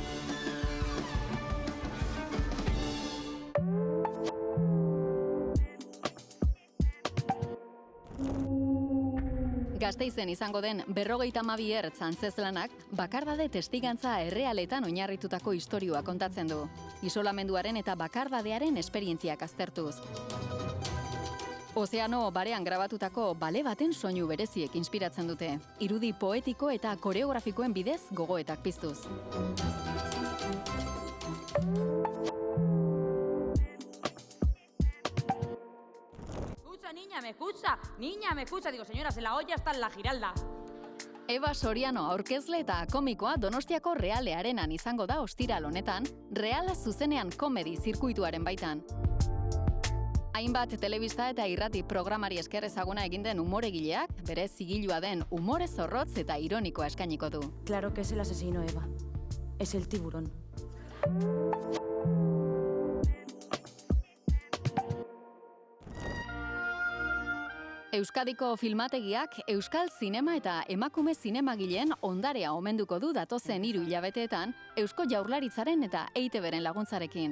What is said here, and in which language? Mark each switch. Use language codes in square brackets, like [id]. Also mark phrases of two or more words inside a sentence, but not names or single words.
[eu] Gasteizen izango den 52 ertz antzezlanak bakardade testigantza errealetan oinarritutako istorioa kontatzen du. Isolamenduaren eta bakardadearen esperientziak aztertuz. Ozeano barean grabatutako bale baten soinu bereziek inspiratzen dute. Irudi poetiko eta koreografikoen bidez gogoetak piztuz. [es] Niña, me escucha. Digo, señora, se la olla está en la Giralda. [eu] Eva Soriano aurkezle eta komikoa Donostiako Reale Arenan izango da ostiral honetan, Reala zuzenean komedi zirkuituaren baitan. Hainbat telebista eta irrati programari esker ezaguna egin den umoregileak, bere zigilua den umore zorrotz eta ironikoa eskainiko du. [es] Claro que es el asesino, Eva. Es el tiburón. [eu] Euskadiko filmategiak euskal zinema eta emakume zinemagileen ondarea omenduko du datozen 3 hilabeteetan Eusko Jaurlaritzaren eta EITB-ren laguntzarekin.